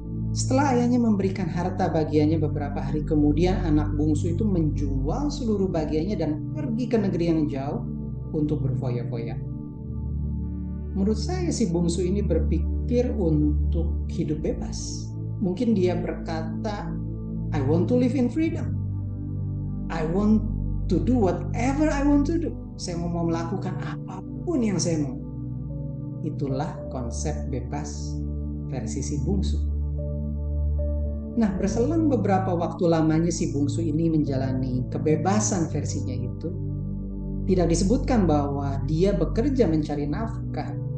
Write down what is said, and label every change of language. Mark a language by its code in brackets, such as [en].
[id] Setelah ayahnya memberikan harta bagiannya beberapa hari kemudian, anak bungsu itu menjual seluruh bagiannya dan pergi ke negeri yang jauh untuk berfoya-foya. Menurut saya si bungsu ini berpikir untuk hidup bebas. Mungkin dia berkata, [en] I want to live in freedom. I want to do whatever I want to do. [id] Saya mau melakukan apapun yang saya mau. Itulah konsep bebas versi si bungsu. Nah, berselang beberapa waktu lamanya si bungsu ini menjalani kebebasan versinya itu, tidak disebutkan bahwa dia bekerja mencari nafkah.